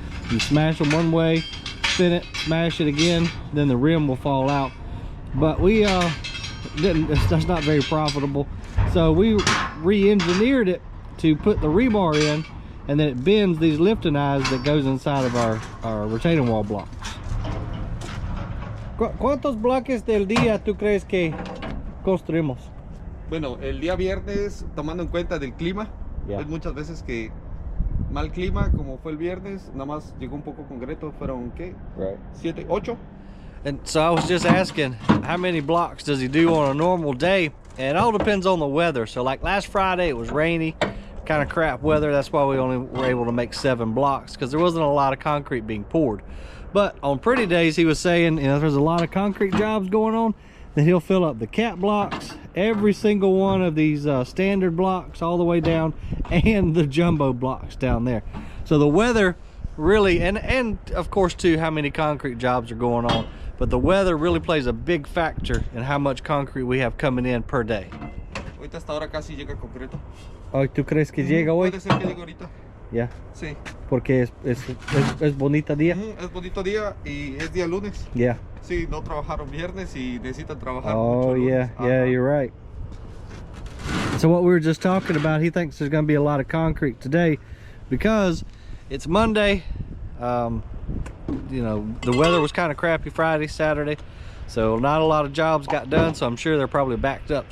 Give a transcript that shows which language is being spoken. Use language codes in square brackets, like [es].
[en] You smash them one way, spin it, smash it again, then the rim will fall out. But we that's not very profitable, so we re-engineered it to put the rebar in, and then it bends these lifting eyes that goes inside of our retaining wall blocks. [es] ¿Cuántos bloques del día tú crees que construimos? Bueno, el día viernes, tomando en cuenta del clima, hay muchas veces que mal clima, como fue el viernes, nada más llegó un poco concreto, fueron ¿qué? [en] Right. 7, 8. And so I was just asking, how many blocks does he do on a normal day? And it all depends on the weather. So like last Friday, it was rainy, kind of crap weather. That's why we only were able to make 7 blocks, because there wasn't a lot of concrete being poured. But on pretty days, he was saying, you know, there's a lot of concrete jobs going on, then he'll fill up the cap blocks, every single one of these standard blocks all the way down, and the jumbo blocks down there. So the weather really, and of course too, how many concrete jobs are going on, but the weather really plays a big factor in how much concrete we have coming in per day. [es] Ahorita hasta ahora casi llega concreto. Oh, ¿tú crees que llega hoy? Puede ser que llegue ahorita. Ya. Sí. Porque es bonito día. Es bonito día y es día lunes. [en] Yeah. [es] Sí, no trabajaron viernes y necesitan trabajar. [en] Oh yeah, yeah, you're right. So what we were just talking about, he thinks there's going to be a lot of concrete today because it's Monday. You know, the weather was kind of crappy Friday, Saturday, so not a lot of jobs got done, so I'm sure they're probably backed up.